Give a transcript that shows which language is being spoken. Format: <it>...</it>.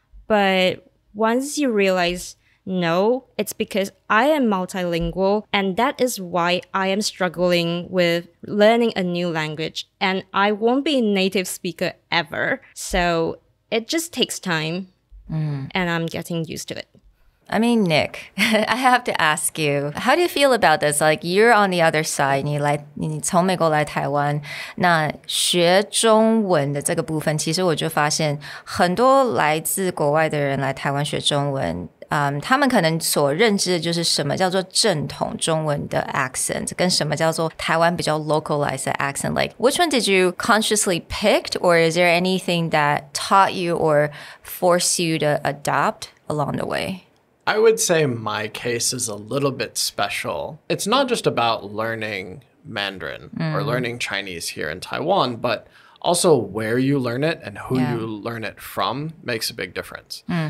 <en>But once you realize, no, it's because I am multilingual, and that is why I am struggling with learning a new language, and I won't be a native speaker ever. So it just takes time, and I'm getting used to it. I mean, Nick, I have to ask you, how do you feel about this? Like, you're on the other side,</en> <zh>你从美国来台湾，那学中文的这个部分，其实我就发现很多来自国外的人来台湾学中文，他们可能所认知的就是什么叫做正统中文的 accent， 跟什么叫做台湾比较 localized 的 accent.</zh> <en>Like, which one did you consciously pick, or is there anything that taught you or forced you to adopt along the way? I would say my case is a little bit special. It's not just about learning Mandarin or learning Chinese here in Taiwan, but also where you learn it and who you learn it from makes a big difference.</en>